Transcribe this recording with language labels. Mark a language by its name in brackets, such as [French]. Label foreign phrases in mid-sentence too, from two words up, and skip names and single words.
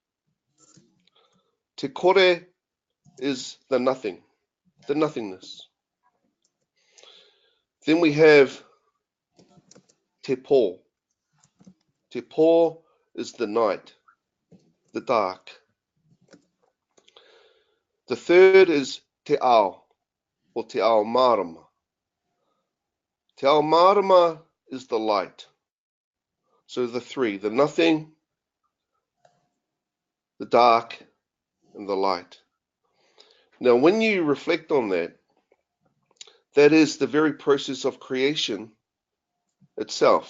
[English] Te Kore is the nothing, the nothingness. Then we have Te Pō. Te Pō is the night, the dark. The third is Te Ao, or Te Ao Marama. Te Ao Marama is the light. So the three, the nothing, the dark, and the light. Now, when you reflect on that, that is the very process of creation itself.